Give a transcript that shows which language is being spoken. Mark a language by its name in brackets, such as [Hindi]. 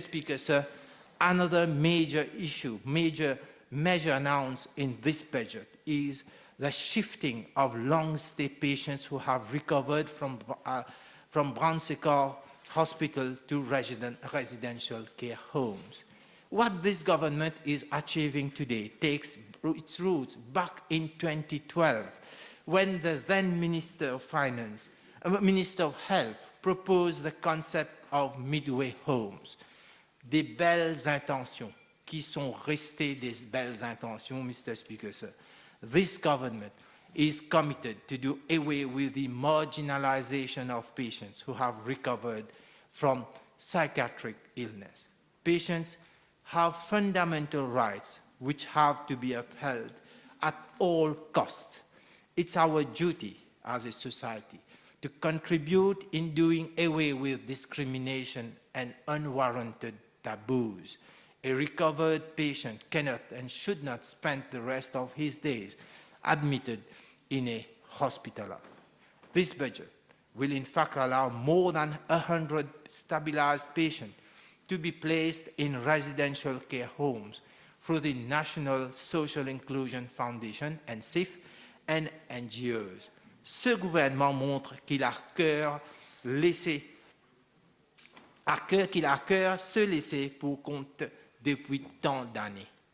[English] Speaker, sir, another major issue, major measure announced in this budget is the shifting of long-stay patients who have recovered from Brownsacre Hospital to residential care homes. What this government is achieving today takes its roots back in 2012, when the then Minister of Finance, Minister of Health, proposed the concept of midway homes. [French] Des belles intentions qui sont restées des belles intentions, Mr. [English] Speaker, sir. This government is committed to do away with the marginalization of patients who have recovered from psychiatric illness. Patients have fundamental rights which have to be upheld at all costs. It's our duty as a society to contribute in doing away with discrimination and unwarranted taboos. A recovered patient cannot and should not spend the rest of his days admitted in a hospital. This budget will in fact allow more than 100 stabilized patients to be placed in residential care homes through the National Social Inclusion Foundation, NSIF, and NGOs. [French] Ce gouvernement montre qu'il a à cœur se laisser pour compte depuis tant d'années.